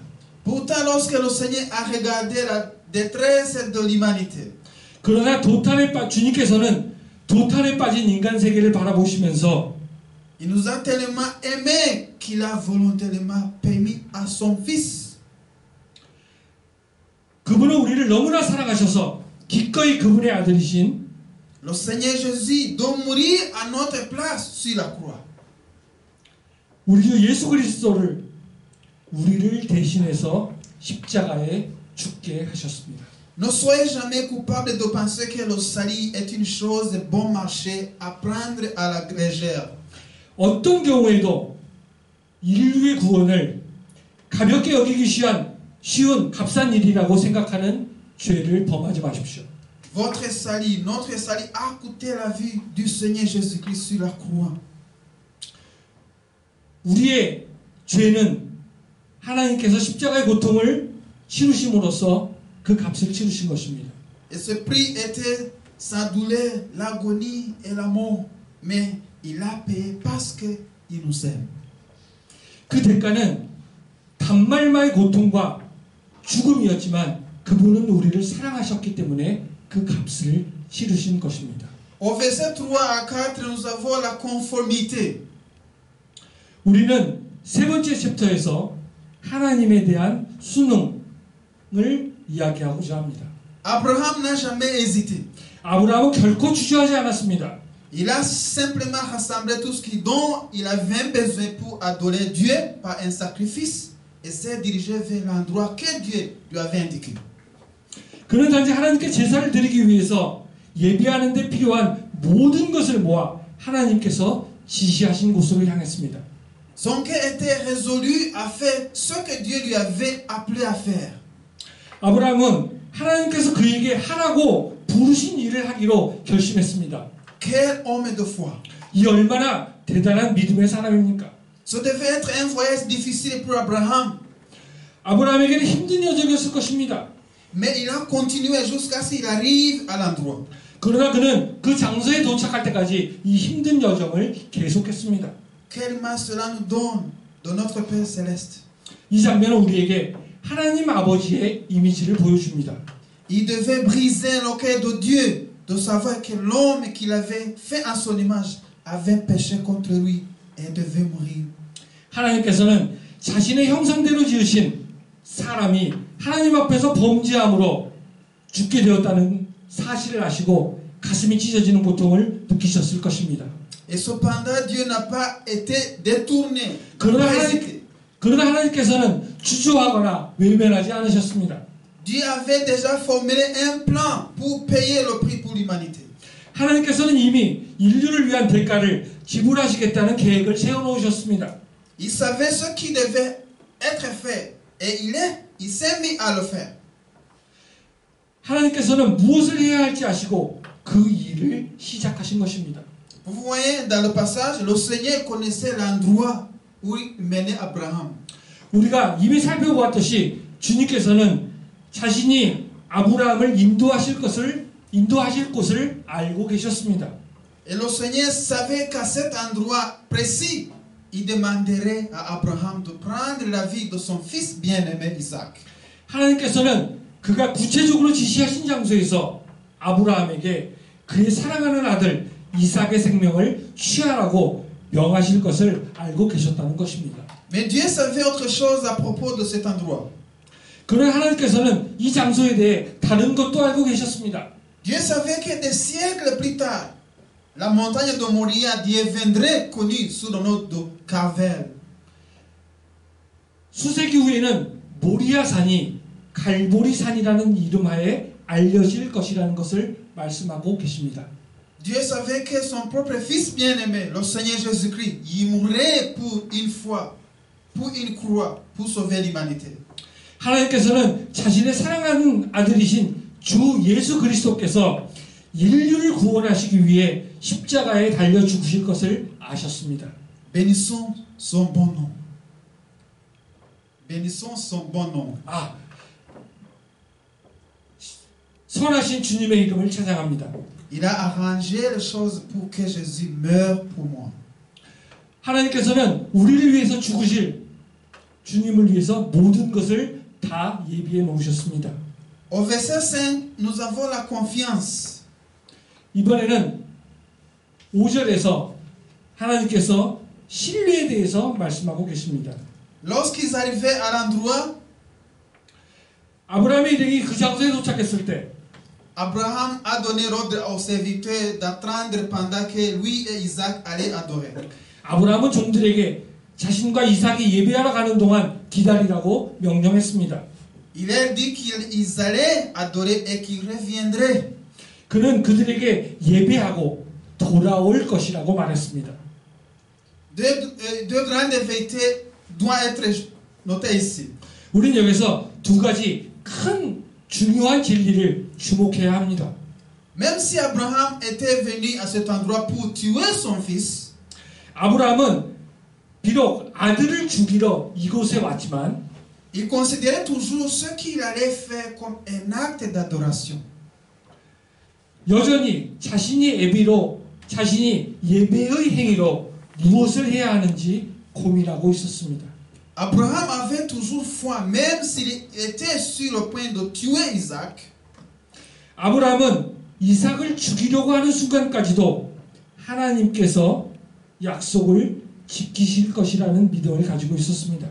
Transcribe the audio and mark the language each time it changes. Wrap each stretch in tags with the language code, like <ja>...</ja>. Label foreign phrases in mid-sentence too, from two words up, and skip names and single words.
<fr>Pourtant, lorsque le Seigneur a regardé la détresse de l'humanité,</fr> <ko>그러나 주님께서는 도탄에 빠진 인간 세계를 바라보시면서</ko> <fr>il nous a tellement aimés qu'il a volontairement permis à son fils.</fr> <ko>그분은 우리를 너무나 사랑하셔서 기꺼이 그분의 아들이신</ko> <fr>Le Seigneur Jésus doit mourir à notre place sur la croix.</fr> <ko>우리 주 예수 그리스도를 우리를 대신해서 십자가에 죽게 하셨습니다.</ko> <fr>Ne soyez jamais coupable de penser que le salut est une chose de bon marché à prendre à la légère.</fr> <ko>어떤 경우에도 인류의 구원을 가볍게 여기기 쉬운 값싼 일이라고 생각하는 죄를 범하지 마십시오.</ko> <fr>Votre salut, notre salut a coûté la vie du Seigneur Jésus-Christ sur la croix.</fr> <ko>우리의 죄는 하나님께서 십자가의 고통을 치르심으로써 그 값을 치르신 것입니다.</ko> <fr>Et ce prix était sa douleur, l'agonie et la mort. Mais il a payé parce qu'il nous aime.</fr> <ko>그 대가는 단말마의 고통과 죽음이었지만 그분은 우리를 사랑하셨기 때문에 그 값을 치르신 것입니다.</ko> <fr>Au verset 3 à 4, nous avons la conformité.</fr> <ko>우리는 세 번째 챕터에서 하나님에 대한 순응을 이야기하고자 합니다.</ko> <fr>Abraham n'a jamais hésité.</fr> <ko>아브라함은 결코 주저하지 않았습니다.</ko> <fr>Il a simplement rassemblé tout ce dont il avait besoin pour adorer Dieu par un sacrifice et s'est dirigé vers l'endroit que Dieu lui avait indiqué.</fr> <ko>그는 단지 하나님께 제사를 드리기 위해서 예비하는 데 필요한 모든 것을 모아 하나님께서 지시하신 곳으로 향했습니다.</ko> <fr>Son cœur était résolu à faire ce que Dieu lui avait appelé à faire.</fr> <ko>아브라함은 하나님께서 그에게 하라고 부르신 일을 하기로 결심했습니다.</ko> <fr>Quel homme de foi!</fr> <ko>이 얼마나 대단한 믿음의 사람입니까?</ko> <fr>Ce devait être un voyage difficile pour Abraham,</fr> <ko>아브라함에게는 힘든 여정이었을 것입니다.</ko> <fr>mais il a continué jusqu'à ce qu'il arrive à l'endroit.</fr> <ko>그러나 그는 그 장소에 도착할 때까지 이 힘든 여정을 계속했습니다.</ko> <fr>Quelle image cela nous donne de notre Père céleste.</fr> <ko>이 장면은 우리에게 하나님 아버지의 이미지를 보여줍니다.</ko> <fr>Il devait briser le cœur de Dieu de savoir que l'homme qu'il avait fait à son image avait péché contre lui et devait mourir.</fr> <ko>하나님께서는 자신의 형상대로 지으신 사람이 하나님 앞에서 범죄함으로 죽게 되었다는 사실을 아시고 가슴이 찢어지는 고통을 느끼셨을 것입니다.</ko> <fr>Et cependant, Dieu n'a pas été détourné.</fr> <ko>그러나 하나님께서는 주저하거나 외면하지 않으셨습니다.</ko> <fr>Dieu avait déjà formulé un plan pour payer le prix pour l'humanité.</fr> <ko>하나님께서는 이미 인류를 위한 대가를 지불하시겠다는 계획을 세워놓으셨습니다.</ko> <fr>Il savait ce qui devait être fait et il s'est mis à le faire.</fr> <ko>하나님께서는 무엇을 해야 할지 아시고 그 일을 시작하신 것입니다.</ko> <fr>Vous voyez dans le passage, le Seigneur connaissait l'endroit où il menait Abraham.</fr> <ko>우리가 이미 살펴보았듯이 주님께서는 자신이 아브라함을 인도하실 곳을 알고 계셨습니다.</ko> <fr>Et le Seigneur savait qu'à cet endroit précis, il demanderait à Abraham de prendre la vie de son fils bien-aimé Isaac.</fr> <ko>하나님께서는 그가 구체적으로 지시하신 장소에서 아브라함에게 그의 사랑하는 아들 이삭의 생명을 취하라고 명하실 것을 알고 계셨다는 것입니다.</ko> <fr>Mais Dieu savait autre chose à propos de cet endroit.</fr> <ko>그러나 하나님께서는 이 장소에 대해 다른 것도 알고 계셨습니다.</ko> <fr>Dieu savait que des siècles plus tard, la montagne de Moria deviendrait connue sous le nom de Carmel.</fr> <ko>수세기 후에는 모리아산이 갈보리산이라는 이름하에 알려질 것이라는 것을 말씀하고 계십니다.</ko> <fr>Dieu savait que son propre fils bien-aimé, le Seigneur Jésus-Christ, il mourrait pour une fois, pour une croix, pour sauver l'humanité.</fr> <ko>하나님께서는 자신의 사랑하는 아들이신 주 예수 그리스도께서 인류를 구원하시기 위해 십자가에 달려 죽으실 것을 아셨습니다.</ko> <fr>Bénissons son bon nom. Bénissons son bon nom.</fr> <ko>선하신 주님의 이름을 찬양합니다.</ko> <fr>Il a arrangé les choses pour que Jésus meure pour moi.</fr> <ko>하나님께서는 우리를 위해서 죽으실 주님을 위해서 모든 것을 다 예비해 놓으셨습니다.</ko> <fr>Au verset 5, nous avons la confiance.</fr> <ko>이번에는 5절에서 하나님께서 신뢰에 대해서 말씀하고 계십니다.</ko> <fr>Lorsqu'ils arrivaient à l'endroit,</fr> <ko>아브라함의 일행이 그 장소에 도착했을 때</ko> <fr>Abraham a donné ordre aux serviteurs d'attendre pendant que lui et Isaac allaient adorer.</fr> <ko>아브라함은 종들에게 자신과 이삭이 예배하러 가는 동안 기다리라고 명령했습니다.</ko> <fr>Il leur dit qu'ils allaient adorer et qu'ils reviendraient.</fr> <ko>그는 그들에게 예배하고 돌아올 것이라고 말했습니다.</ko> <fr>Deux grandes vérités doivent être notées ici.</fr> <ko>우리는 여기서 두 가지 큰 중요한 진리를 주목해야 합니다.</ko> <fr>Même si Abraham était venu à cet endroit pour tuer son fils,</fr> <ko>아브라함은 비록 아들을 죽이러 이곳에 왔지만</ko> <fr>il considérait toujours ce qu'il allait faire comme un acte d'adoration.</fr> <ko>여전히 자신이 예배의 행위로 무엇을 해야 하는지 고민하고 있었습니다.</ko> <fr>Abraham avait toujours foi, même s'il était sur le point de tuer Isaac.</fr> <ko>아브라함은 이삭을 죽이려고 하는 순간까지도 하나님께서 약속을 지키실 것이라는 믿음을 가지고 있었습니다.</ko>